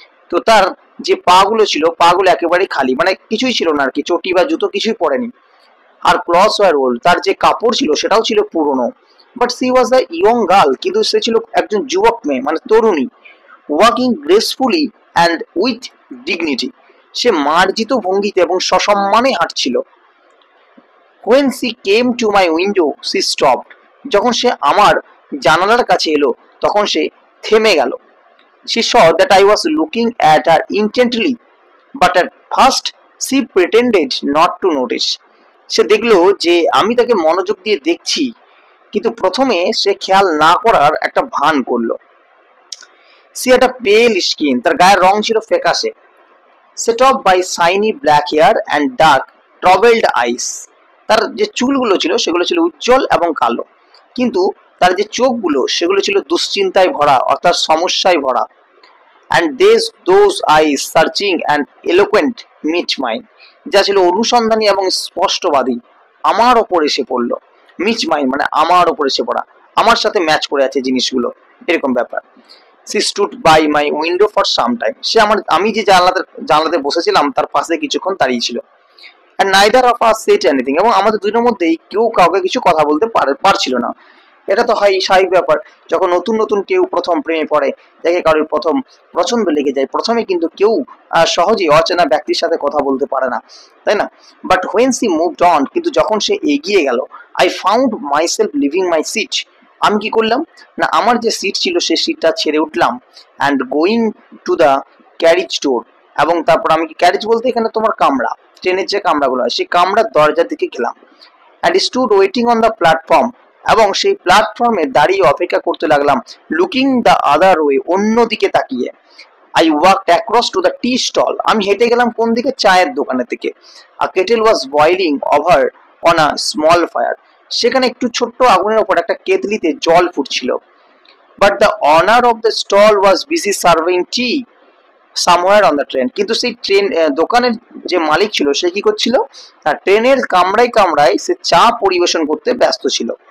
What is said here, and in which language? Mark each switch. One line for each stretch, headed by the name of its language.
Bangla: তো তার যে পা গুলো ছিল, পা গুলো একেবারেই খালি, মানে কিছুই ছিল না আর কি, চটি বা জুতো কিছুই পরেনি। আর
English: clothes were old,
Bangla: তার যে কাপড় ছিল সেটাও ছিল পুরনো।
English: but she was a young girl,
Bangla: কিন্তু সে ছিল একজন যুবক মেয়ে, মানে তরুণী।
English: walking gracefully and with dignity,
Bangla: সে মার্জিত ভঙ্গিতে এবং সসম্মানে হাঁটছিল।
English: When she came to my window, she stopped.
Bangla: যখন সে আমার জানালার কাছে এলো তখন সে থেমে গেল।
English: She saw that I was looking at her intently, but at first she pretended not to notice.
Bangla: সে দেখলো যে আমি তাকে মনোযোগ দিয়ে দেখছি, কিন্তু প্রথমে সে খেয়াল না করার একটা ভান করলো।
English: She had a pale skin,
Bangla: তার গায়ের রং ছিল ফ্যাকাশে,
English: set off by shiny black hair and dark troubled eyes.
Bangla: তার যে চুলগুলো ছিল সেগুলো ছিল উজ্জ্বল এবং কালো, কিন্তু তার যে চোখগুলো সেগুলো ছিল দুশ্চিন্তায় ভরা, অর্থাৎ সমস্যায় ভরা।
English: and those eyes searching and eloquent meet mine,
Bangla: যা ছিল অনুসন্ধানী এবং স্পষ্টবাদী, আমার ওপর এসে পড়লো।
English: মিচ মাইন
Bangla: মানে আমার ওপর এসে পড়া, আমার সাথে ম্যাচ করে আছে জিনিসগুলো, এরকম ব্যাপার।
English: She stood by my window for some time.
Bangla: সে আমি যে জানলাতে বসেছিলাম তার পাশে কিছুক্ষণ দাঁড়িয়ে ছিল।
English: And neither of us said anything,
Bangla: এবং আমাদের দুজনের মধ্যেই কেউ কাউকে কিছু কথা বলতে পারছিল না। এটা তো হয় স্বাভাবিক ব্যাপার, যখন নতুন নতুন কেউ প্রথম প্রেমে পড়ে, যাকে কারোর প্রথম পছন্দ লেগে যায়, প্রথমে কিন্তু কেউ সহজেই অচেনা ব্যক্তির সাথে কথা বলতে পারে না, তাই না?
English: but when she moved on,
Bangla: কিন্তু যখন সে এগিয়ে গেল,
English: I found myself leaving my seat.
Bangla: আমি কি করলাম না, আমার যে সিট ছিল সেই সিটটা ছেড়ে উঠলাম,
English: and going to the carriage door,
Bangla: এবং তারপর আমি কি, ক্যারিজ বলতে এখানে তোমার কামরা, ট্রেনের যে কামরাগুলো হয় সেই কামরার দরজার দিকে গেলাম।
English: and stood waiting on the platform,
Bangla: এবং সেই প্ল্যাটফর্মে দাঁড়িয়ে অপেক্ষা করতে লাগলাম।
English: looking the other way,
Bangla: অন্যদিকে তাকিয়ে।
English: I walked across to the tea stall,
Bangla: আমি হেঁটে গেলাম কোন দিকে, চায়ের দোকানের দিকে।
English: A kettle was boiling over on a small fire,
Bangla: সেখানে একটু ছোট্ট আগুনের ওপর একটা কেতলিতে জল ফুটছিল।
English: But the owner of the stall was busy serving tea somewhere on the train.
Bangla: কিন্তু সেই ট্রেন দোকানের যে মালিক ছিল সে কি করছিল, তার ট্রেনের কামরায় কামরায় সে চা পরিবেশন করতে ব্যস্ত ছিল।